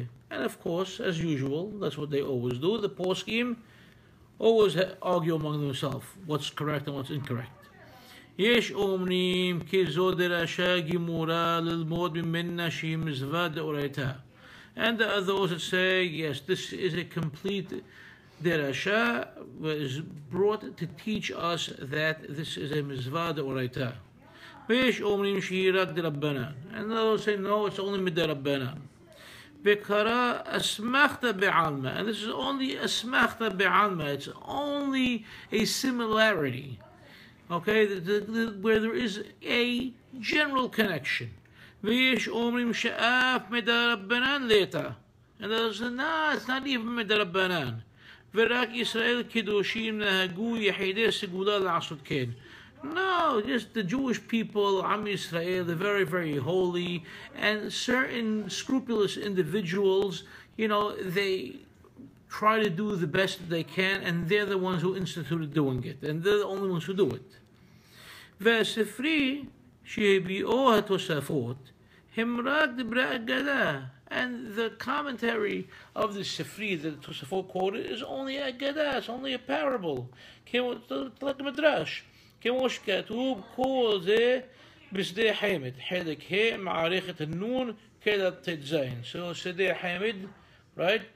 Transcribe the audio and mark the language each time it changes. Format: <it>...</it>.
<en>And of course, as usual, that's what they always do. The poskim always argue among themselves what's correct and what's incorrect.</en> <he>יש אומרים כי זו דרשה גמורה ללמוד ממנה שהיא מצווה דאורייתא.</he> <en>And there are those that say, yes, this is a complete derasha, was brought to teach us that this is a mitzvah deoraita.</en> <he>ויש אומרים שהיא רק דרבנן.</he> <en>And those say, no, it's only מדרבנן.</en> <he>וקרא אסמכתא בעלמא.</he> <en>And this is only אסמכתא בעלמא. It's only a similarity. Okay, where there is a general connection.</en> <he>ויש אומרים שאף מדרבנן לאתה.</he> <en>And there's no, it's not even מדרבנן.</en> <he>ורק ישראל קדושים נהגו יחידי סגולה לעשות כן.</he> <en>No, just the Jewish people, Am Yisrael, they're very, very holy, and certain scrupulous individuals, they try to do the best that they can, and they're the ones who instituted doing it, and they're the only ones who do it.</en> <he>והספרי שהביאו התוספות הם רק דברי אגדה.</he> <en>And the commentary of the Sifri that the Tosafot quoted is only a Agada, it's only a parable. like a Midrash.</en> <he>כמו שכתוב כל זה בשדה חמד. חלק ה' מערכת הנון כדת ט"ז. So שדה חמד, right?</he>